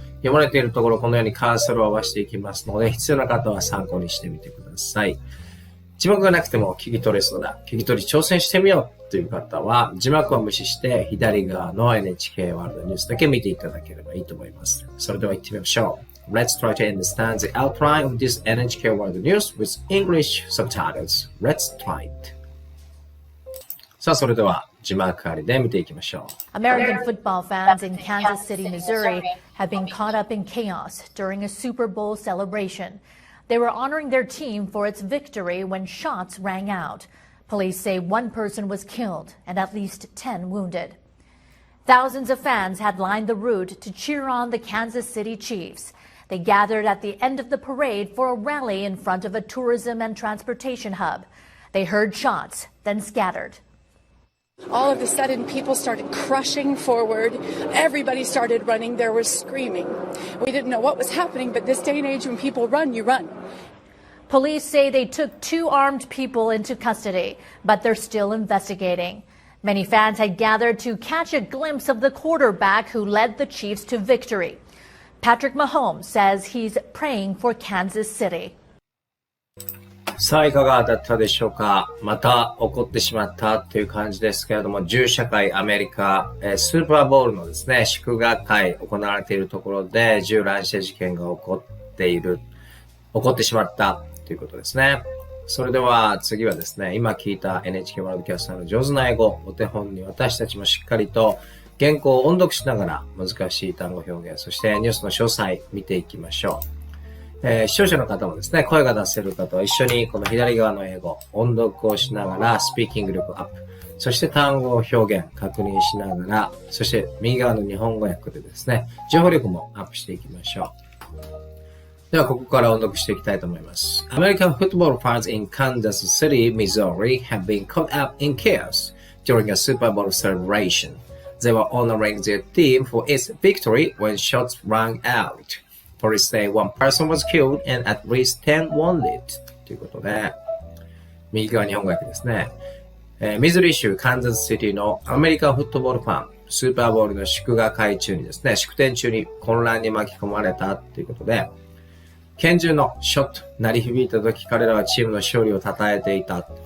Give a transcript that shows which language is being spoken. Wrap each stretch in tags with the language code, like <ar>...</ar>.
<ja>読まれているところこのようにカーソルを合わせていきますので必要な方は参考にしてみてください。字幕がなくても聞き取れそうだ、聞き取り挑戦してみようという方は字幕を無視して左側の NHK ワールドニュースだけ見ていただければいいと思います。それでは行ってみましょう。</ja> <en>Let's try to understand the outline of this NHK World News with English subtitles. Let's try it.</en> <ja>さあ、それでは字幕ありで見ていきましょう。</ja> <en>American football fans in Kansas City, Missouri have been caught up in chaos during a Super Bowl celebration. They were honoring their team for its victory when shots rang out. Police say one person was killed and at least 10 wounded. Thousands of fans had lined the route to cheer on the Kansas City Chiefs. They gathered at the end of the parade for a rally in front of a tourism and transportation hub. They heard shots, then scattered. All of a sudden, people started crushing forward. Everybody started running. There was screaming. We didn't know what was happening, but this day and age, when people run, you run. Police say they took 2 armed people into custody, but they're still investigating. Many fans had gathered to catch a glimpse of the quarterback who led the Chiefs to victory. Patrick Mahomes says he's praying for Kansas City.</en> <ja>さあいかがだったでしょうか。また起こってしまったという感じですけれども、銃社会アメリカ、スーパーボウルのですね、祝賀会行われているところで銃乱射事件が起こってしまったということですね。それでは次はですね、今聞いた NHK ワールドキャスターの上手な英語、お手本に私たちもしっかりと原稿を音読しながら難しい単語表現、そしてニュースの詳細見ていきましょう。視聴者の方もですね、声が出せる方は一緒にこの左側の英語、音読をしながらスピーキング力アップ、そして単語表現確認しながら、そして右側の日本語訳でですね、情報力もアップしていきましょう。ではここから音読していきたいと思います。</ja> <en>American football fans in Kansas City, Missouri have been caught up in chaos during a Super Bowl celebration. They were honoring their team for its victory when shots rang out.Police say one person was killed and at least 10 wounded.</en> <ja>ということで、右側日本語訳ですね。ミズーリ州カンザスシティのアメリカンフットボールファン、スーパーボウルの祝賀会中にですね、祝典中に混乱に巻き込まれたということで、拳銃のショット、鳴り響いた時彼らはチームの勝利を称えていた。</ja>